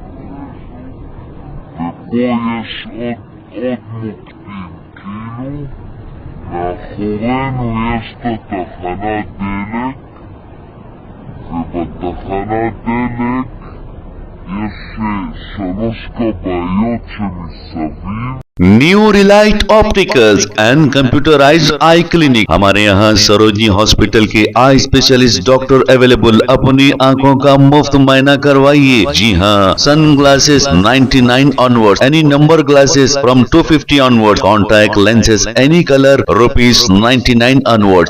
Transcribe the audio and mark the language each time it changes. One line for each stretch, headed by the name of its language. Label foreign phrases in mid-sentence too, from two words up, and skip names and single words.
Hebrew: ופה יש עוד מוקדים, כאילו מאחורינו יש את התחנת דלק, ובתחנת דלק יש 3 כבאיות שמסביב.
Hindi: न्यू रिलाइट ऑप्टिकल्स एंड कंप्यूटराइज्ड आई क्लिनिक। हमारे यहाँ सरोजनी हॉस्पिटल के
English: eye specialist doctor available.
Hindi: अपनी आंखों का मुफ्त मुआयना करवाइए। जी हाँ,
English: sun glasses 99 onward, any number glasses from 250 onward, contact lenses any color ₹99 onward.